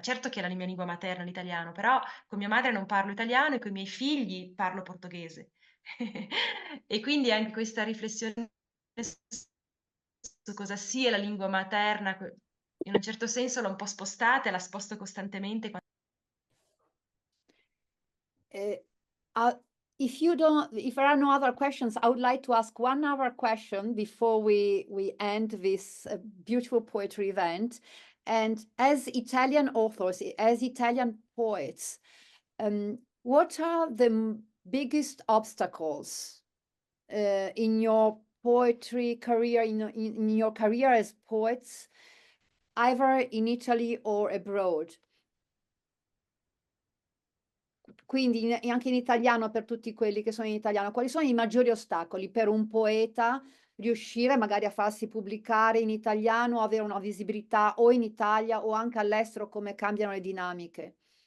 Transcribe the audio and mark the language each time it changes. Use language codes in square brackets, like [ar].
[it] Certo che è la mia lingua materna l'italiano, però con mia madre non parlo italiano e con i miei figli parlo portoghese. E quindi anche questa riflessione su cosa sia la lingua materna, in un certo senso l'ho un po' spostata e la sposto costantemente. [en] If there are no other questions, I would like to ask one other question before we end this beautiful poetry event. And as Italian authors, as Italian poets, what are the biggest obstacles in your poetry career, in your career as poets, either in Italy or abroad? [it] Quindi anche in italiano, per tutti quelli che sono in italiano, quali sono i maggiori ostacoli per un poeta riuscire magari a farsi pubblicare in italiano, avere una visibilità o in Italia o anche all'estero, come cambiano le dinamiche?